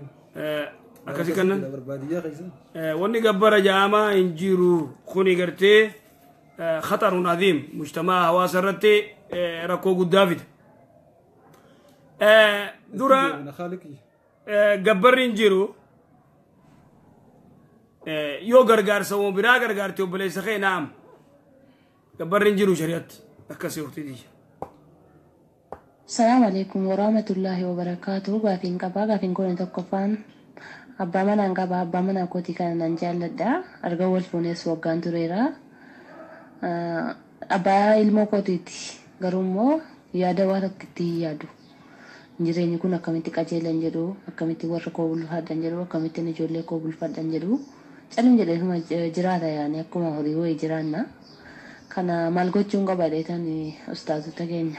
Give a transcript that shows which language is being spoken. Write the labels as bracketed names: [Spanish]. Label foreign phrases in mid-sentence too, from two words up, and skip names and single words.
[Oromo] akkasi kannan wanni gabbara jaamaa hin jiru kuni gartee [Arabic] خطر عظيم [Oromo] mujtamaa hawaasa irratti rakkoo guddaa fida dura gabbarri hin jiru yoo gargaarsa woo biraa gargaarte obboleessa kee naam gabbarri hin jiru shari'atti akkasii uktidiyya. [Arabic] السلام عليكم ورحمة الله وبركاته. [Oromo] Gaafiin qabaa gaafiin kun tokkoffaan abbaa manaan qabaa abbaa manaa kootii kana nan jaalladha arga wal fuunees waggaan tureera abbaa ilmoo kootiiti garuu immoo yaada waa tokkitti yaadu jireenyi kun akkamitti qajeelan jedhu akkamitti warra koo bulfaadhan jedhu akkamittiin ijoollee koo bulfaadhan jedhu calum jedhee jiraata yaani akkuma horii wayii jiraanna kana maal gochuun qabaadheetan ustaazota keenya.